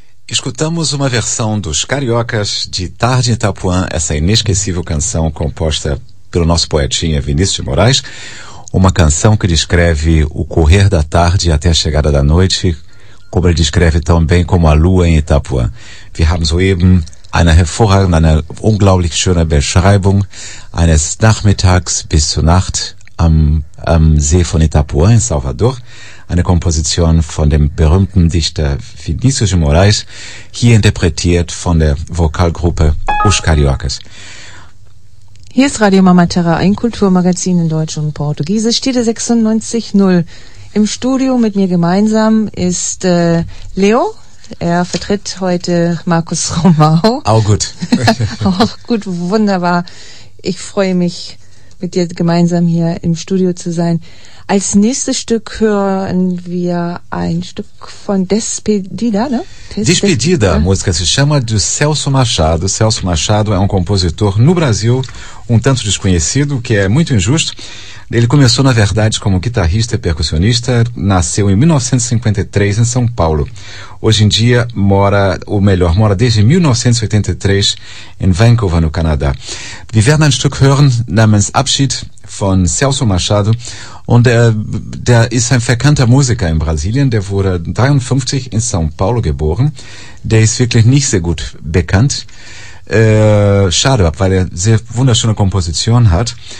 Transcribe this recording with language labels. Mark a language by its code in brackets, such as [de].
[pt] Escutamos uma versão dos Cariocas de Tarde em Itapuã, essa inesquecível canção composta pelo nosso poetinha Vinícius de Moraes, uma canção que descreve o correr da tarde até a chegada da noite, como ele descreve tão bem como a lua em Itapuã. [de] Wir haben soeben eine hervorragende, eine unglaublich schöne Beschreibung eines Nachmittags bis zur Nacht am See von Itapuã, [pt] em Salvador. [de] Eine Komposition von dem berühmten Dichter Vinícius de Moraes, hier interpretiert von der Vokalgruppe Os Cariocas. Hier ist Radio Mama Terra, ein Kulturmagazin in Deutsch und Portugiesisch, Tide 96.0. Im Studio mit mir gemeinsam ist Leo. Er vertritt heute Markus Romão. Auch gut. Auch gut, wunderbar. Ich freue mich, mit dir gemeinsam hier im Studio zu sein. Als nächstes Stück hören wir ein Stück von Despedida, ne? [pt] Despedida, a música se chama de Celso Machado. Celso Machado é um compositor no Brasil um tanto desconhecido, que é muito injusto. Ele começou, na verdade, como guitarrista e percussionista, nasceu em 1953 em São Paulo. Hoje em dia mora, ou melhor, mora desde 1983 em Vancouver, no Canadá. [de] Wir werden ein Stück hören namens Abschied von Celso Machado. Und der ist ein verkannter Musiker in Brasilien. Der wurde 1953 in São Paulo geboren. Der ist wirklich nicht sehr gut bekannt. schade, weil er sehr wunderschöne Kompositionen hat.